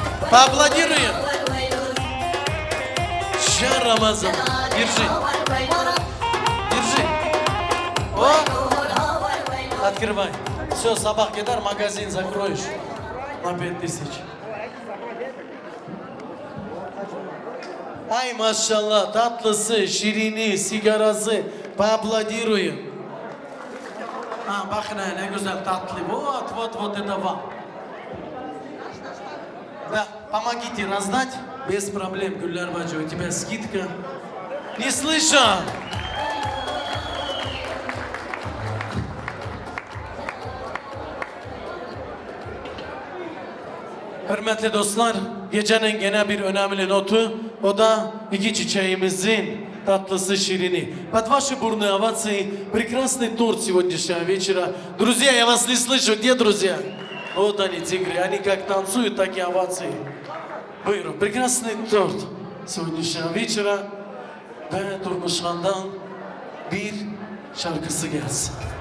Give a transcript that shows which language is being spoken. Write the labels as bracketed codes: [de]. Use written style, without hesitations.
[ru] Поаплодируем. Ща, Рамазан, держи. Держи. О! Открывай. Все, собак кидар, магазин закроешь на 5000. [tr] Ay maşallah, tatlısı, şirini, sigarası. [ru] Поаплодируем. [tr] Bak ne güzel tatlı. [ru] Вот это вам. Да, помогите раздать. Без проблем, Гульнар Баджи, у тебя скидка. Не слышу. [tr] Hürmetli dostlar, gecenin gene bir önemli notu, o da iki çiçeğimizin tatlısı şirini. [ru] Под ваши бурные овации прекрасный торт сегодняшнего вечера. Друзья, я вас не слышу, где друзья? Вот они, тигры, они как танцуют, так и овации. [tr] Buyurun, [ru] прекрасный торт сегодняшнего вечера [tr] ve Turmuşhan'dan bir şarkısı gelsin.